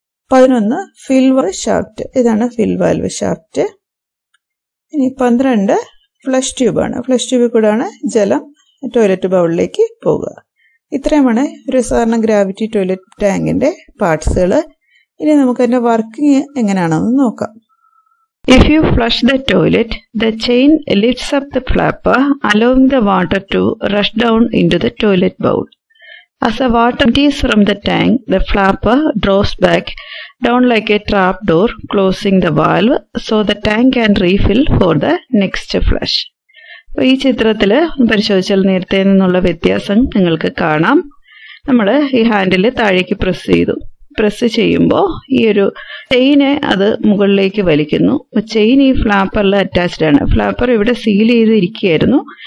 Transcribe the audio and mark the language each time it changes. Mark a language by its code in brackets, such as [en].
[ml] 11 ഫിൽ valve shaft, ഇതാണ് ഫിൽ valve shaft. ഇനി 12 flush ട്യൂബാണ്. Flush ട്യൂബിൽ കൂടെയാണ് ജലം ടോയ്ലറ്റ് ബൗളിലേക്ക് പോകുക. ഇത്രയുമാണ് ഒരു സാധാരണ ഗ്രാവിറ്റി ടോയ്ലറ്റ് ടാങ്കിന്റെ പാർട്സുകൾ. ഇനി നമുക്ക് അതിന്റെ വർക്കിംഗ് എങ്ങനെയാണെന്ന് നോക്കാം. [en] If you flush the toilet, the chain lifts up the flapper, allowing the water to rush down into the toilet bowl. As the water empties from the tank, the flapper draws back down like a trap door, closing the valve so the tank can refill for the next flush. [ml] ഈ ചിത്രത്തിൽ പരിശോധിച്ചാൽ നേരത്തെ നിന്നുള്ള വ്യത്യാസം നിങ്ങൾക്ക് കാണാം. നമ്മൾ ഈ ഹാൻഡിൽ താഴേക്ക് പ്രസ് ചെയ്യുമ്പോൾ ഈ ഒരു ചെയിനെ അത് മുകളിലേക്ക് വലിക്കുന്നു. ചെയിൻ ഈ ഫ്ലാപ്പറിൽ അറ്റാച്ച്ഡ് ആണ്. ഫ്ലാപ്പർ ഇവിടെ സീൽ ചെയ്തിരിക്കുകയായിരുന്നു.